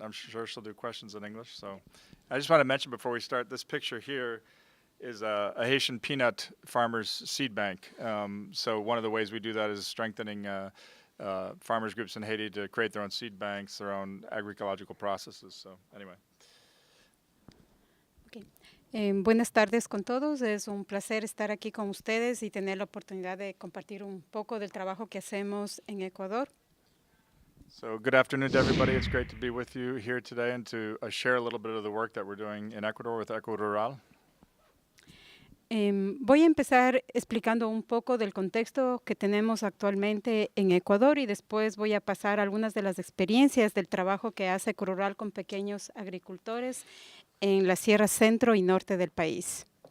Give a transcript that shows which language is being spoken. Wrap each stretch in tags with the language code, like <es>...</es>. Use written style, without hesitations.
<en>I'm sure she'll do questions in English. So, I just want to mention before we start, this picture here is a Haitian peanut farmers seed bank. So one of the ways we do that is strengthening farmers groups in Haiti to create their own seed banks, their own agroecological processes. So anyway. Okay.</en> <es>Buenas tardes con todos. Es un placer estar aquí con ustedes y tener la oportunidad de compartir un poco del trabajo que hacemos en Ecuador.</es> <en>So good afternoon to everybody. It's great to be with you here today and to share a little bit of the work that we're doing in Ecuador with EcoRural.</en> <es>Voy a empezar explicando un poco del contexto que tenemos actualmente en Ecuador y después voy a pasar algunas de las experiencias del trabajo que hace EcoRural con pequeños agricultores en la Sierra Centro y Norte del país.</es>